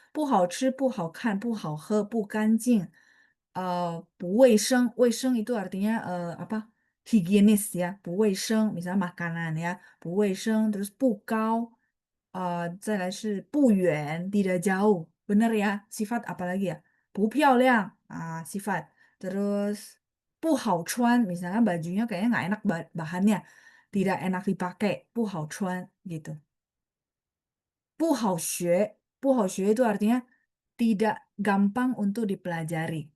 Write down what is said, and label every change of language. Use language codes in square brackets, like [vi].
[zh] 不好吃,不好看,不好喝,不干净, 不卫生. [id] 卫生 itu artinya apa? Higienis ya, [zh] 不卫生. [id] Misalnya makanan ya, [zh] 不卫生. [id] Terus [zh] 不高, 再来是不远, [id] tidak jauh. Bener ya? Sifat apa lagi ya? [zh] 不漂亮, [id] sifat. Terus [zh] 不好穿, [id] misalnya bajunya kayaknya nggak enak bahannya, tidak enak dipakai, 不好穿 gitu. [zh] 不好学 [id] itu artinya tidak gampang untuk dipelajari.